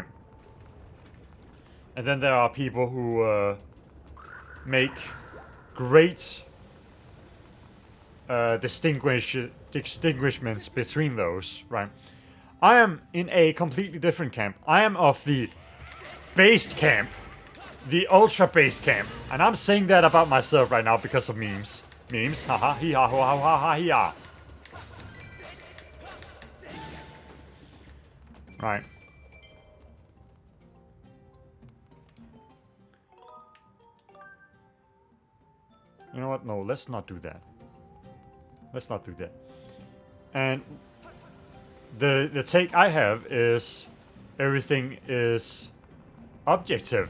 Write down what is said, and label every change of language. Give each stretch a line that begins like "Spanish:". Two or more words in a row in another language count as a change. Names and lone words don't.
English: And then there are people who make great distinguishments between those, right? I am in a completely different camp. I am of the based camp. The ultra-based camp. And I'm saying that about myself right now because of memes. Memes. Haha. Hee ha ho ha ha ha hee ha. Right. You know what? No, let's not do that. Let's not do that. And the take I have is everything is objective.